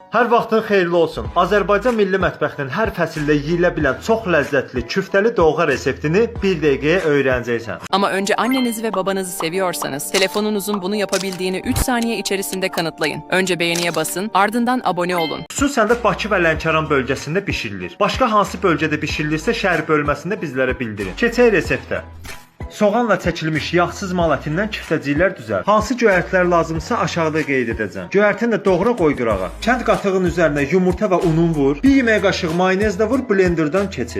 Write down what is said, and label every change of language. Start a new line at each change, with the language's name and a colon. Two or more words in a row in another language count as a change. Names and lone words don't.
Azerbaijani: Hər vaxtın xeyirli olsun. Azərbaycan milli mətbəxinin hər fəsildə yeyilə bilən çox ləzzətli küftəli doğğa reseptini bir dəqiqəyə öyrənəcəksən.
Turkish: Ama önce annenizi ve babanızı seviyorsanız telefonunuzun bunu yapabildiğini 3 saniye içerisinde kanıtlayın. Önce beğeniye basın, ardından abone olun.
Azerbaijani: Xüsusən də Bakı və Lənkəran bölgəsində bişirilir. Başqa hansı bölgədə bişirilirsə şəhər bölməsində bizlərə bildirin. Keçək reseptə. Soğanla çəkilmiş yağsız mal ətindən küftəciklər düzəlt. Hansı göyərtlər lazımsa aşağıda qeyd edəcəm. Göyərtini də doğra qoy qırağa. Kənd qatığının üzərinə yumurta və unun vur. 1 yemək qaşığı mayonez də vur, blenderdan keçir.